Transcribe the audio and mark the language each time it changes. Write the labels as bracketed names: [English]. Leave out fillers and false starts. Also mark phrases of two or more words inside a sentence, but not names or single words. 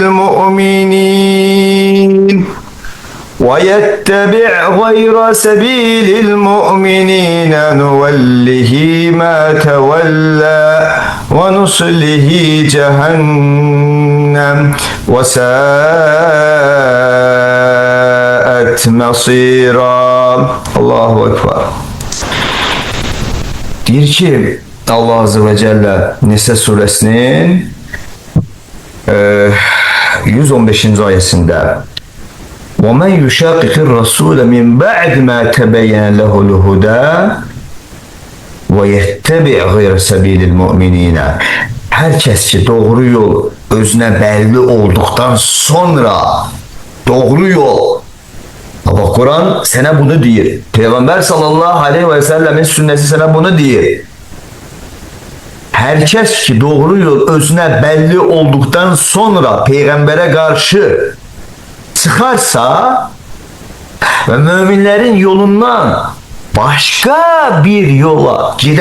[Arabic] الْمُؤْمِنِينَ نُوَلِّهِ مَا تَوَلَّى وَنُصْلِهِ جَهَنَّمَ وَسَاءَتْ مَصِيرًا. الله أكبر. [Turkish] Diyor ki Allah [Arabic] عز وجل [Turkish] Nisa suresinin 115. [Arabic] ayetinde وَمَنْ يُشَاقِقِ الرَّسُولَ مِنْ بَعْدِ مَا تَبَيَّنَ لَهُ الْهُدَى وَيَتَّبِعْ غَيْرَ سَبِيلِ الْمُؤْمِنِينَ. [Turkish] Herkes ki doğru yol özüne belli olduktan sonra doğru yol. Ama Kur'an sana bunu diyor. Peygamber [Arabic] صلى الله عليه وسلم [Turkish] sünneti sana bunu diyor. Herkes ki doğru yol özüne belli olduktan sonra peygambere karşı çıkarsa ve müminlerin yolundan başka bir yola